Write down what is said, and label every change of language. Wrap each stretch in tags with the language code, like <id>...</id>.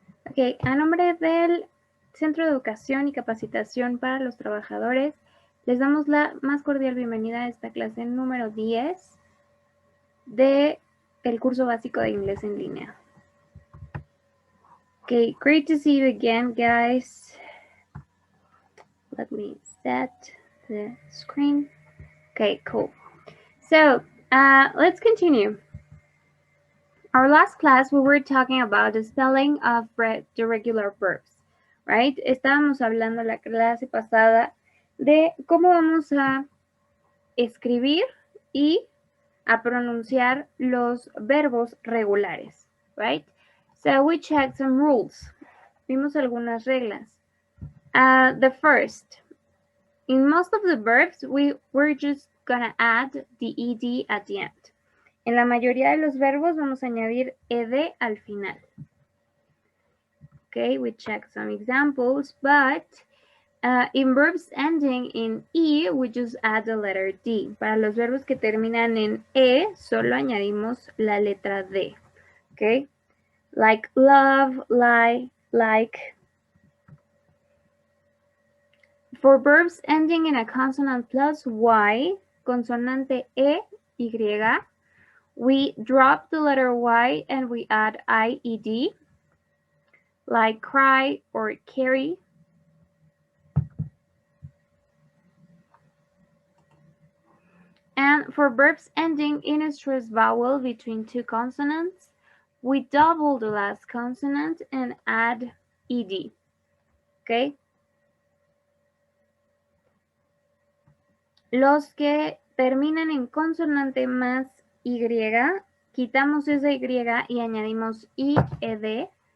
<es>Ok, a nombre del Centro de Educación y Capacitación para los Trabajadores, les damos la más cordial bienvenida a esta clase número 10 del curso básico de inglés en línea.</es> <en>Okay, great to see you again, guys. Let me set the screen. Okay, cool. So, let's continue. Our last class, we were talking about the spelling of the regular verbs, right?</en> <es>Estábamos hablando la clase pasada de cómo vamos a escribir y a pronunciar los verbos regulares, right?</es> <en>So we checked some rules.</en> <es>Vimos algunas reglas.</es> <en>The first, in most of the verbs, we're just gonna add the ed at the end.</en> <es>En la mayoría de los verbos vamos a añadir ed al final.</es> <en>Okay, we checked some examples, but in verbs ending in E, we just add the letter D.</en> <es>Para los verbos que terminan en E, solo añadimos la letra D.</es> <en>Okay, like love, lie, like. For verbs ending in a consonant plus Y, consonante E, Y, we drop the letter Y and we add IED, like cry or carry. And for verbs ending in a stressed vowel between two consonants, we double the last consonant and add ed. Okay?</en> <es>Los que terminan en consonante más y, quitamos esa y y añadimos ied.</es>